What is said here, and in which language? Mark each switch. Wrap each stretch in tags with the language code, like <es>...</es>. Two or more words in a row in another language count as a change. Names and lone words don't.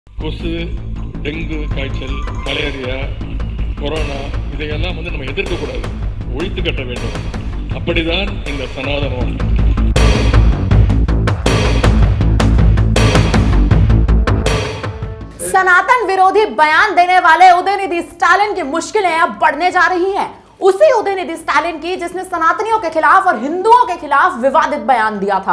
<ta>கொசு, டெங்கு காய்ச்சல், மலேரியா, கொரோனா இதையெல்லாம் நம்ம எதிர்க்கக்கூடாது, ஒழித்து கட்ட வேண்டும். அப்படிதான் இந்த சனாதனம்.</ta> <hi>सनातन विरोधी बयान देने वाले उदयनिधि स्टालिन की मुश्किलें अब बढ़ने जा रही हैं। उसी उदयनिधि स्टालिन की जिसने सनातनियों के खिलाफ और हिंदुओं के खिलाफ विवादित बयान दिया था।</hi>